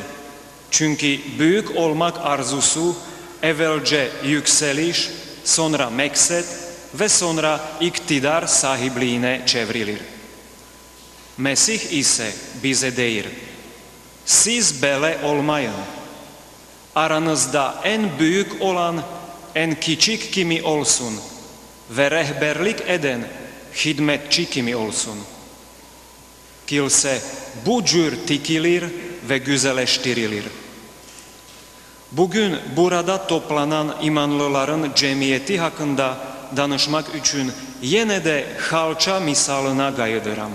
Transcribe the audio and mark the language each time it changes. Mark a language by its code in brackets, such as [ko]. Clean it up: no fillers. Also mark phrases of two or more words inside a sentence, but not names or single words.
[az] Çünki büyük olmaq arzusu əvvəlcə yüksəliş, sonra məqsəd və sonra iqtidar sahibliyinə çevrilir. Məsih isə bizə deyir, siz belə olmayın. [tr] Aranızda en büyük olan en küçük kimi olsun ve rehberlik eden hizmetçi kimi olsun. Kilise bu cür dikilir ve güzelleştirilir. Bugün burada toplanan imanlıların cemiyeti hakkında danışmak için yine de halça misalına kaydıram.